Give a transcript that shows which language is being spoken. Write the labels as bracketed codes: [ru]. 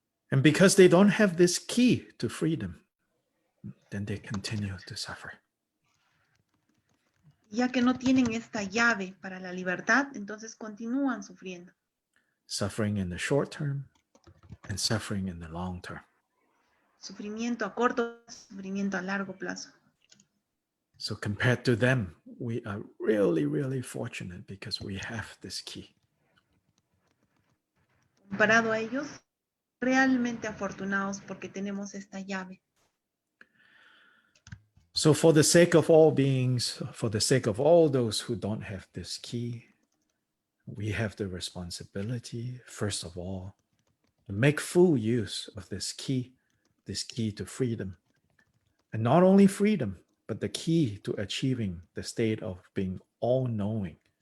[en] And because they don't have this key to freedom, then they continue to suffer. [es] Ya que no tienen esta llave para la libertad, entonces continúan sufriendo. [en] Suffering in the short term and suffering in the long term. [es] Sufrimiento a corto, sufrimiento a largo plazo. [en] So compared to them, we are really, really fortunate because we have this key. [es] Comparado a ellos, realmente afortunados porque tenemos esta llave. [en] So for the sake of all beings, for the sake of all those who don't have this key, we have the responsibility, first of all, to make full use of this key to freedom. And not only freedom, but the key to achieving the state of being all-knowing.